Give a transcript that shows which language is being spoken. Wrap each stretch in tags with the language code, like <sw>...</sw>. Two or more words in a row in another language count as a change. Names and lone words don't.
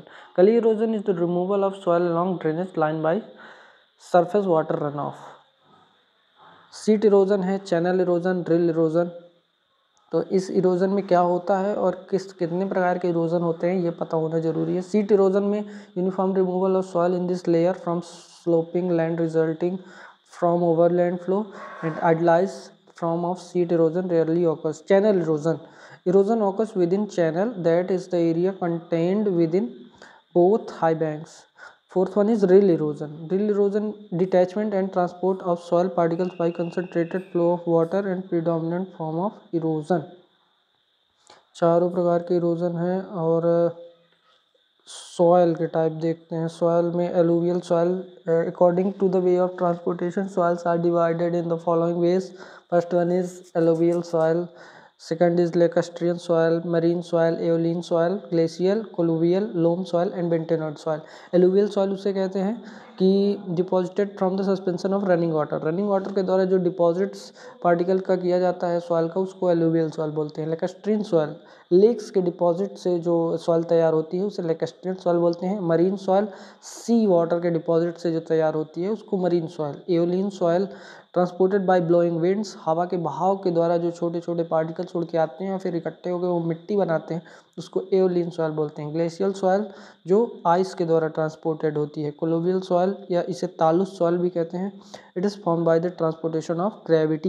<en>gully erosion is the removal of soil along drainage line by surface water run off. sheet erosion है, channel erosion, drill erosion.</en> <hi>तो इस इरोजन में क्या होता है और कितने प्रकार के इरोजन होते हैं ये पता होना जरूरी है।</hi> <en>sheet erosion में uniform removal of soil in this layer from sloping land resulting from overland flow and idealized form of seat erosion rarely occurs. Channel erosion occurs within channel, that is the area contained within both high banks. Fourth one is rill erosion. Rill erosion, detachment and transport of soil particles by concentrated flow of water and predominant form of erosion.</en> <hi>चारों प्रकार के इरोजन है। और सॉयल के टाइप देखते हैं।</hi> <en>soil में alluvial soil, according to the way of transportation soils are divided in the following ways। first one is alluvial soil, second is lacustrine soil, marine soil, aeolian soil, glacial, colluvial, loam soil and bentonite soil. alluvial soil</en> <hi>उसे कहते हैं कि</hi> <en>deposited from the suspension of running water. running water</en> <hi>के द्वारा जो</hi> <en>deposits particle</en> <hi>का किया जाता है सॉयल का, उसको</hi> <en>alluvial soil</en> <hi>बोलते हैं।</hi> <en>lacustrine soil,</en> <hi>लेक्स के डिपॉजिट से जो सॉयल तैयार होती है उसे</hi> <en>lacustrine soil</en> <hi>बोलते हैं।</hi> <en>marine soil, sea water</en> <hi>के डिपॉजिट से जो तैयार होती है उसको</hi> <en>marine soil. aeolian soil, transported by blowing winds,</en> <hi>हवा के बहाव के द्वारा जो छोटे छोटे पार्टिकल छोड़ के आते हैं और फिर इकट्ठे होकर वो मिट्टी बनाते हैं, उसको</hi> <en>aeolian soil</en> <hi>बोलते हैं।</hi> <en>glacial soil</en> <hi>जो आइस के द्वारा ट्रांसपोर्टेड होती है।</hi> <en>colluvial soil</en> <hi>या इसे</hi> <en>talus soil</en> <hi>भी कहते हैं,</hi> <en>it is form by the transportation of gravity.</en>